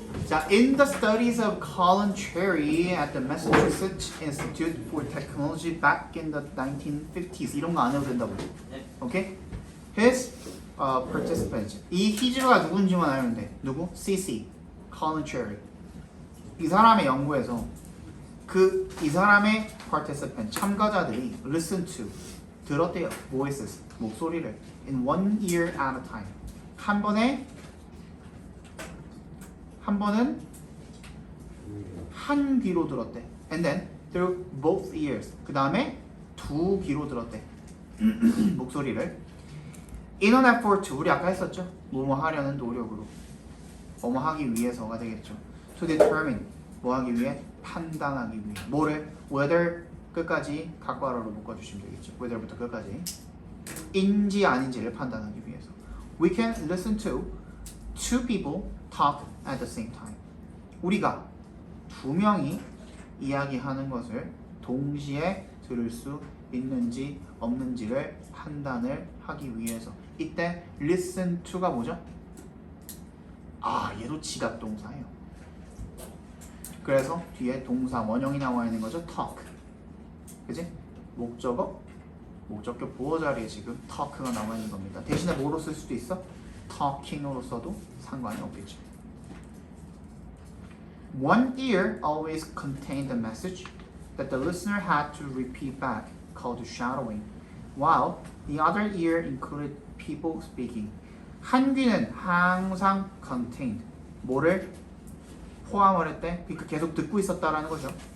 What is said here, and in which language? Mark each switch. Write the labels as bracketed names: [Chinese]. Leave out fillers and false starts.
[English] 자, in the studies of Colin Cherry at the Massachusetts Institute for Technology back in the 1950s [Korean] 이런 거 안 해도 된다고. [English] 오케이? His participants. [Korean] 이 히즈가 누군지만 알면 돼. 누구? CC. Colin Cherry. 이 사람의 연구에서 이 사람의 participant 참가자들이 [English] listen to [Korean] 들었대요. [English] voices [Korean] 목소리를 [English] in 1 ear at a time. [Korean] 한 번은 한 귀로 들었대. [English] And then through both ears. [Korean] 그 다음에 두 귀로 들었대. 목소리를. [English] In an effort to [Korean] 우리 아까 했었죠. 뭐뭐 하려는 노력으로. 뭐뭐 하기 위해서가 되겠죠. [English] To determine [Korean] 뭐 하기 위해? 판단하기 위해. 뭐를? Whether 끝까지 각괄어로 묶어주시면 되겠죠. Whether부터 끝까지. 인지 아닌지를 판단하기 위해서. [English] We can listen to two people talk at the same time. [Korean] 우리가 두 명이 이야기하는 것을 동시에 들을 수 있는지 없는지를 판단을 하기 위해서. 이때 [English] listen to [Korean] 가 뭐죠? 아, 얘도 지각동사예요. 그래서 뒤에 동사 원형이 나와 있는 거죠. talk. 그지? 목적어 보호 자리에 지금 talk가 나와 있는 겁니다. 대신에 뭐로 쓸 수도 있어? talking으로 써도 상관이 없겠죠. [English] One ear always contained a message that the listener had to repeat back, called shadowing, while the other ear included people speaking. [Korean] 한 귀는 항상 contained, 뭐를 포함을 했대? 그러니까 계속 듣고 있었다라는 거죠.